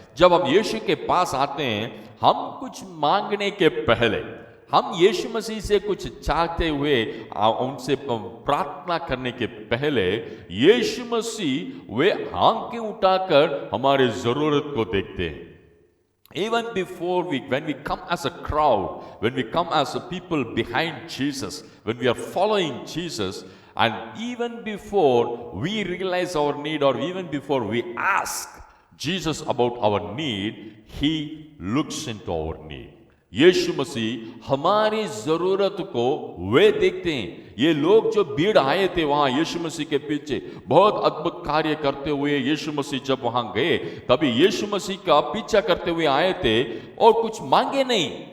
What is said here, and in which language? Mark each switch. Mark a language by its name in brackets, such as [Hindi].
[Hindi] जब हम यीशु के पास आते हैं, हम कुछ मांगने के पहले, हम यीशु मसीह से कुछ चाहते हुए उनसे प्रार्थना करने के पहले यीशु मसीह वे आंखें उठाकर हमारी जरूरत को देखते हैं। [English] Even before when we come as a crowd, when we come as a people behind Jesus, when we are following Jesus, and even before we realize our need, or even before we ask Jesus about our need, He looks into our need. [Hindi] यीशु मसीह हमारी जरूरत को वे देखते हैं। ये लोग जो भीड़ आए थे वहां यीशु मसीह के पीछे बहुत अद्भुत कार्य करते हुए, यीशु मसीह जब वहां गए तभी यीशु मसीह का पीछा करते हुए आए थे, और कुछ मांगे नहीं।